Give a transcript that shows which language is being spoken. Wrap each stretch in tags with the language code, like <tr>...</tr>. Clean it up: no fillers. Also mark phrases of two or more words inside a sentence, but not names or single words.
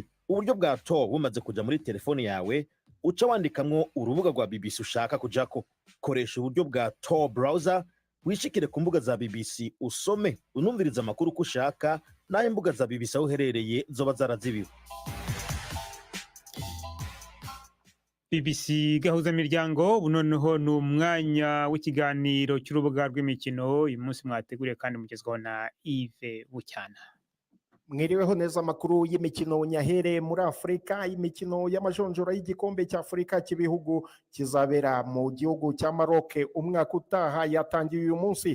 <rn>Uburyo bwa Tor bumaze kuja muri telefone yawe, uca wandikamwo urubuga rwa BBC ushaka kujako. Koresha uburyo bwa Tor browser wishikire ku mbuga za BBC usome unumviriza amakuru ko ushaka, naho imbuga za BBC aho uherereye zoba zarazibiwe.</rn> <rw>BBC Gahuzamiryango, ubu noneho ni umwanya w'ikiganiro cy'urubuga rw'imikino. Uyu munsi mwateguriye kandi mugezwaho na Yves Bucyana. Mwiriweho neza amakuru y'imikino nyahere muri Afurika. Imikino y'amajonjora y'igikombe cy'Afurika cy'ibihugu kizabera mu gihugu cya Maroc umwaka utaha yatangiye uyu munsi.</rw>